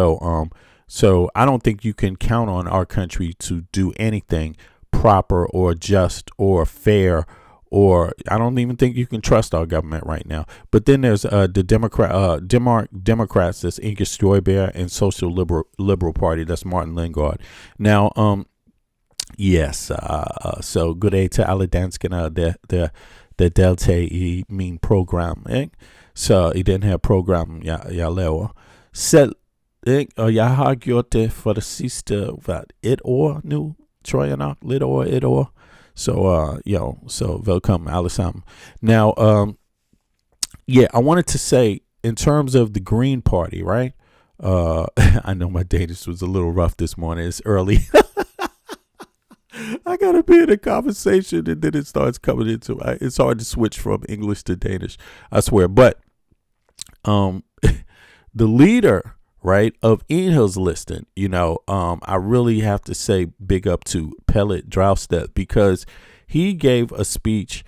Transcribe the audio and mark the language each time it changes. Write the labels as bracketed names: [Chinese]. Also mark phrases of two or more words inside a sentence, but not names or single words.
[English] So I don't think you can count on our country to do anything proper or just or fair, or I don't even think you can trust our government right now. But then there's the Democrats, that's Inge Støjberg, and Social Liberal Party, that's Martin Lingard. Now, yes, [Danish] så goddag til alle danskerne, der deltager i min program, ikke? Så i den her program, jeg laver selv, ikke? Og jeg har gjort det for det sidste, et år nu, tror jeg nok, lidt over et år. [English] So welcome, [Danish] alle sammen. [English] Now, I wanted to say, in terms of the Green Party, right? I know my Danish was a little rough this morning. It's early. I gotta be in a conversation, and then it starts coming into it. It's hard to switch from English to Danish, I swear. But the leader, right, of Enhil's listing, I really have to say big up to Pelle Dragsted, because he gave a speech.